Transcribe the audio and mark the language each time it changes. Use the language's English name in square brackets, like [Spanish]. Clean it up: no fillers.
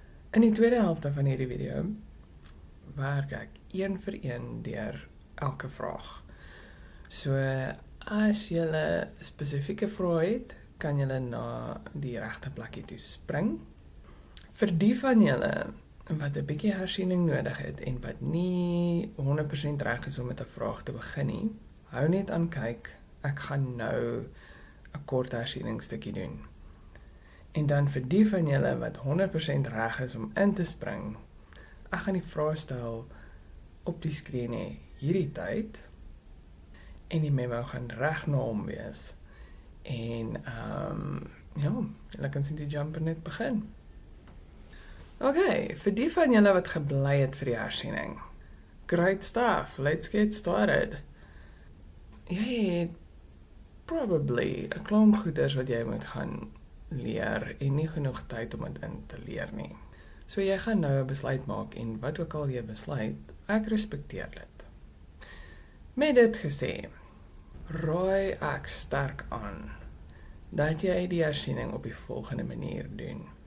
[Afrikaans] In die tweede helfte van hierdie video werk ek een vir een deur elke vraag. So as jy 'n spesifieke vraag het, kan jy na die regte plekkie toe spring. Vir die van julle wat 'n bietjie hersiening nodig het en wat nie 100% reg is om met 'n vraag te begin nie, hou net aan kyk. Ek gaan nou 'n kort hersieningstukkie doen. En dan vir die van julle wat 100% reg is om in te spring, ek gaan die vraag stel op die skerm hê hierdie tyd en die memo gaan reg na hom wees. En julle kan sien die jumper net begin. Okay, vir die van julle wat gebly het vir die hersiening. [English] Great stuff, let's get started. [Afrikaans] Jy het probably 'n klomp goeders wat jy moet gaan leer en nie genoeg tyd om dit in te leer nie. So jy gaan nou 'n besluit maak en wat ook al jy besluit, ek respekteer dit. Met dit gesê, raai ek sterk aan dat jy die hersiening op die volgende manier doen.